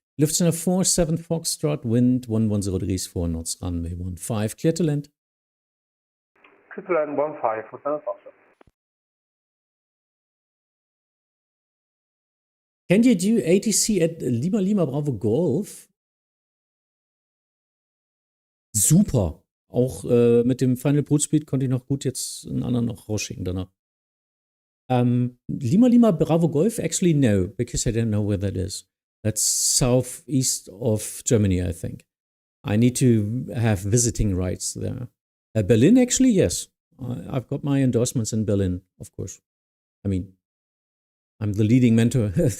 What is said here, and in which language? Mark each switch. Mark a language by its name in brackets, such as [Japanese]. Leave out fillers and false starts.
[English] Lufthansa 47 Foxtrot, wind 110 degrees, 4 knots, runway 15, clear to land. Clear to land 15, Lufthansa Foxtrot. Can you do ATC at Lima Lima Bravo Golf? Super. [German] Auch mit dem Final Approach Speed konnte ich noch gut jetzt einen anderen noch rausschicken danach. [English] Lima Lima Bravo Golf? Actually, no, because I don't know where that is. That's southeast of Germany, I think. I need to have visiting rights there. Berlin, actually, yes. I've got my endorsements in Berlin, of course. I mean, I'm the leading mentor.